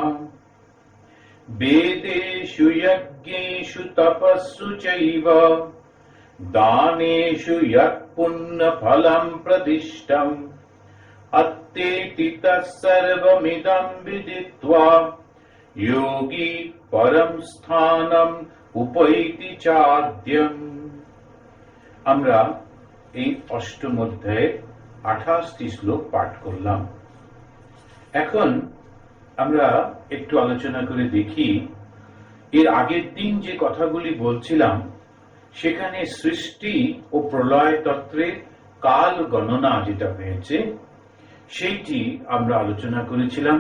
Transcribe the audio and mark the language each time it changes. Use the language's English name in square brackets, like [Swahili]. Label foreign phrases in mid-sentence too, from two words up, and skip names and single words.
[Sanskrit] वेदेषु यज्ञेषु तपस्सु चैव दानेषु यत् पुण्यफलं प्रदिष्टम् अत्तेति तत्सर्वमिदं विदित्वा योगी परं स्थानम् उपैति चाद्यम्। [Bangla] আমরা এই অষ্টম অধ্যায়ে 28টি শ্লোক পাঠ করলাম। এখন আমরা একটু আলোচনা করে দেখি এর আগের দিন যে কথাগুলি বলছিলাম সেখানে সৃষ্টি ও প্রলয় তত্ত্বের কাল গণনা যেটা হয়েছে সেইটি আমরা আলোচনা করেছিলাম।